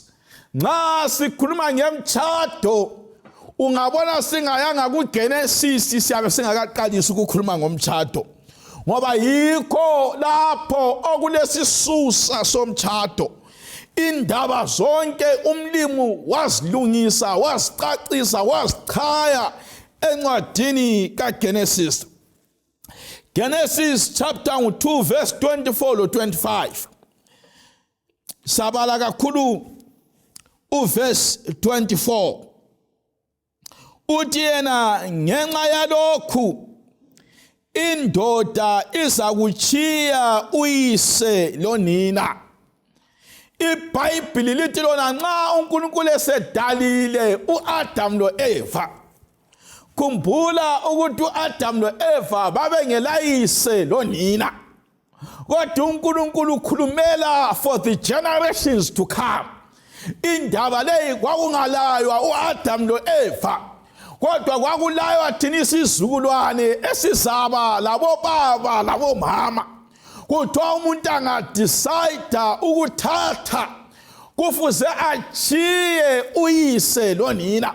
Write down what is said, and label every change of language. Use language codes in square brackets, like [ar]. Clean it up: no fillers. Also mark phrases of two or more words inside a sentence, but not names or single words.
[nd] Nxa sikhuluma ngemtshado ungabona singayanga kuGenesis siyabe singakaqalisi ukukhuluma ngomtshado, ngoba yikho lapho okulesisusa somtshado. Indaba zonke umlimu wazilungisa, wazicacisa, wazichaya encwadini kaGenesis. [en] Genesis chapter 2 verse 24 to 25. [nd] Sabala kakhulu uverse 24. Uthi yena ngenxa yalokhu indoda izakuchiya uyise lonina. iBhayibheli lithi lona nxa uNkulunkulu esedalile uAdam loEva, khumbula ukuthi uAdam loEva babengelayise lonina, kodwa uNkulunkulu ukhulumela [en] for the generations to come. [nd] Indaba leyi kwakungalaywa uAdam loEva, kodwa kwakulaywa thina isizukulwane esizaba labobaba labomama. Kuthiwa umuntu angadicide ukuthatha kufuze achiye uyise lonina.